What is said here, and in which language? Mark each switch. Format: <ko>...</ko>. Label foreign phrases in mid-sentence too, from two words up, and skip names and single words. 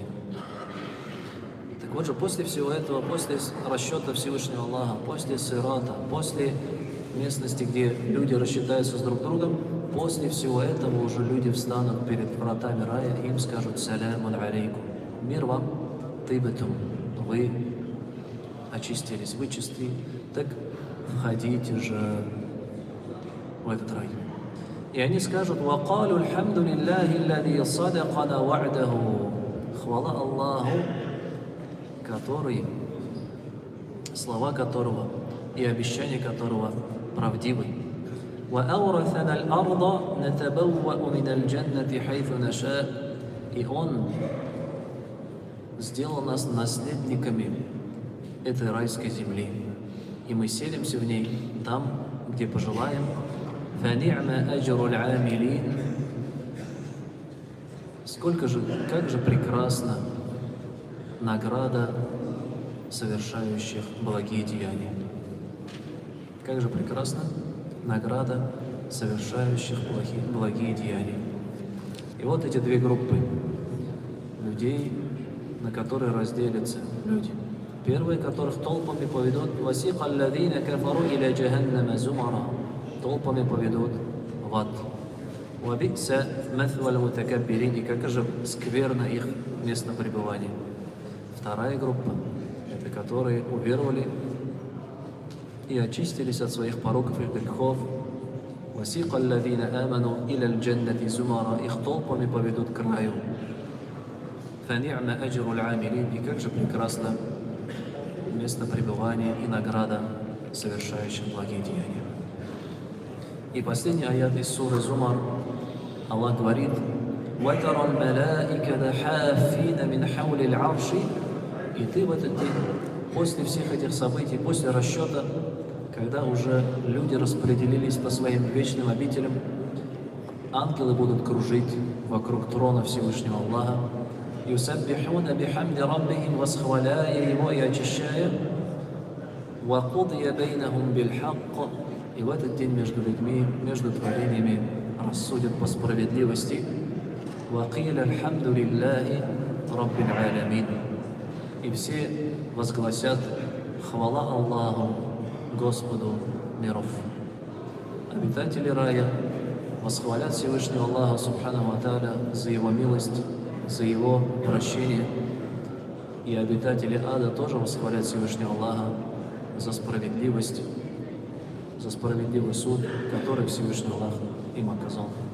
<ru>Так вот же, после всего этого, после расчета Всевышнего Аллаха, после сирата, после местности, где люди рассчитаются с друг другом, после всего этого уже люди встанут перед вратами рая и им скажут:</ru> <ar>«سلام عليكم».</ar> <ru>Мир вам, тибатум. Вы очистились, вы чисты, так входите же в этот рай. И они скажут:</ru> <ar>«وقالوا الحمد لله الذي صدقنا وعده».</ar> <ru>Хвала Аллаху, который, слова которого и обещания которого правдивы.</ru> <ar>وَأَوْرَثَنَا الْأَرْضَ نَتَبَوَّأُ مِنَ الْجَنَّةِ حَيْثُ نَشَاءُ.</ar> <ru>И Он сделал нас наследниками этой райской земли, и мы селимся в ней там, где пожелаем.</ru> <ar>فَنِعْمَ أَجْرُ الْعَامِلِينَ.</ar> <ru>Как же прекрасна награда совершающих благие деяния. Как же прекрасна награда совершающих благие деяния. И вот эти две группы людей, на которые разделятся люди. Первые, которых толпами поведут,</ru> <ar>«وسيق الذين كفروا إلى جهنم زمرا».</ar> <ru>Толпами поведут в ад.</ru> <ar>«فبئس مثوى المتكبرين».</ar> <ru>И как же скверно их место пребывания. Вторая группа – это которые уверовали и очистились от своих пороков и грехов.</ru> <ar>«وسيق الذين آمنوا إلى الجنة زمرا».</ar> <ru>Их толпами поведут к раю.</ru> <ar>«فنعم أجر العاملين».</ar> <ru>И как же прекрасно место пребывания и награда совершающих благие деяния. И последний аят из суры Зумар. Аллах говорит:</ru> <ar>«وترى الملائكة حافين من حول العرش».</ar> <ru>И ты в этот день, после всех этих событий, после расчета, когда уже люди распределились по своим вечным обителям, ангелы будут кружить вокруг трона Всевышнего Аллаха,</ru> <ar>«يسبحون بحمد ربهم»,</ar> <ru>восхваляя его и очищая,</ru> <ar>«وقضي بينهم بالحق».</ar> <ru>И в этот день между людьми, между творениями рассудят по справедливости.</ru> <ar>«وقيل الحمد لله رب العالمين».</ar> <ru>И все возгласят: «Хвала Аллаху, Господу миров». Обитатели рая восхвалят Всевышнего Аллаха</ru> <ar>سبحانه وتعالى</ar> <ru>за Его милость, за Его прощение. И обитатели ада тоже восхвалят Всевышнего Аллаха за справедливость, за справедливый суд, который Всевышний Аллах им оказал.</ru>